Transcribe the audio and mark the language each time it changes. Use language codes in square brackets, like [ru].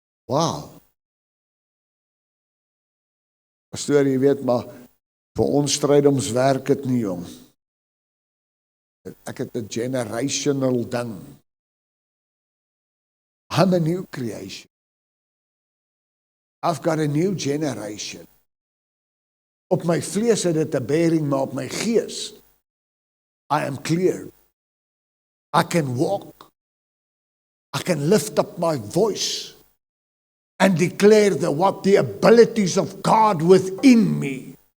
[af] Wow. Pastoor, jy weet, maar vir ons stryddoms werk dit nie, jong. Ek het 'n generational ding. [en] I'm a new creation. I've got a new generation. [af] Op my vlees het dit 'n bearing, maar op my gees, [en] I am clear. I can walk. I can lift up my voice and declare the abilities of God within me.